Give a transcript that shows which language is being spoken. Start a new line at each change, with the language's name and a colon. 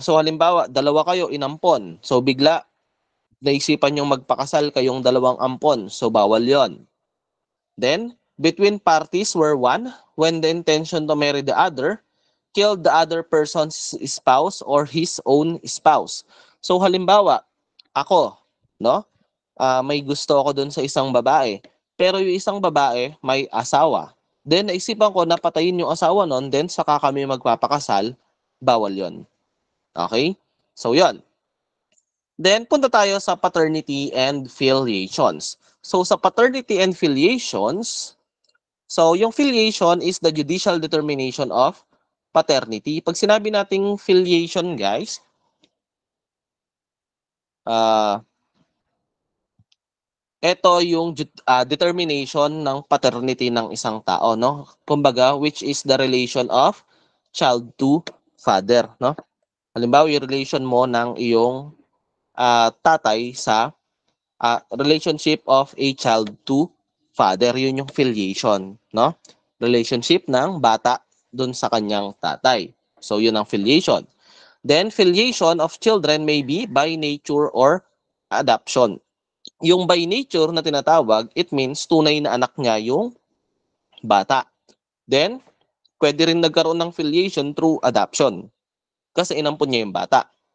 Filipino: So, halimbawa, dalawa kayo inampon. So, bigla, naisipan yung magpakasal kayong dalawang ampon. So, bawal yon.
English: Then, between parties where one, when the intention to marry the other, killed the other person's spouse or his own spouse.
Filipino: So, halimbawa, ako, no? May gusto ako dun sa isang babae. Pero yung isang babae, may asawa. Then, naisipan ko na patayin yung asawa nun, then saka kami magpapakasal, bawal yon. Okay? So, yon. Then, punta tayo sa paternity and filiations.
English: So, sa paternity and filiations, so yung filiation is the judicial determination of paternity.
Filipino: Pag sinabi nating filiation, guys, ito yung determination ng paternity ng isang tao, no?
English: Kumbaga, which is the relation of child to father, no?
Filipino: Halimbawa, yung relation mo ng iyong tatay sa
English: relationship of a child to father.
Filipino: Yun yung filiation, no? Relationship ng bata dun sa kanyang tatay. So, yun ang filiation.
English: Then, filiation of children may be by nature or adoption.
Filipino: Yung by nature na tinatawag,
English: it means
Filipino: tunay na anak niya yung bata. Then, pwede rin nagkaroon ng filiation through adoption kasi inampun niya yung bata.